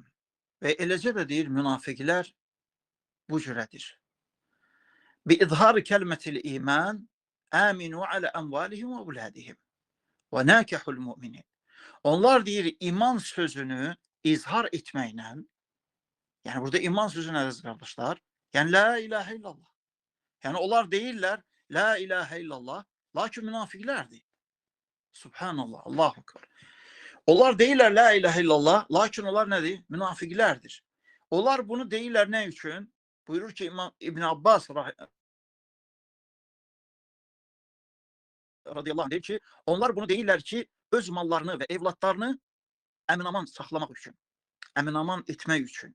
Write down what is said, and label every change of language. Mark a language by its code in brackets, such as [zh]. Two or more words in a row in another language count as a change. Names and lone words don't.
[az] Və eləcə də deyir, münafiqlər bu cürədir. [ar] بإظهار كلمة الإيمان آمنوا على أموالهم وأولادهم ونكاح المؤمنين. [az] Onlar deyir, iman sözünü izhar etməklə, yani burada iman sözü nədir qardaşlar? [ar] Yani لا إله إلا الله. [az] Yani onlar deyirlər, [ar] لا إله إلا الله, [az] lakin münafiqlərdir. Subhanallah, [ar] الله أكبر. [az] Onlar deyirlər [ar] لا إله إلا الله, [az] lakin onlar nədir? Münafiqlərdir. Onlar bunu deyirlər nə üçün? Buyurur ki İbn Abbas [ar] رضي الله عنه [az] deyir ki, onlar bunu deyirlər ki, öz mallarını və evlatlarını əminaman saxlamaq üçün, əminaman etmək üçün.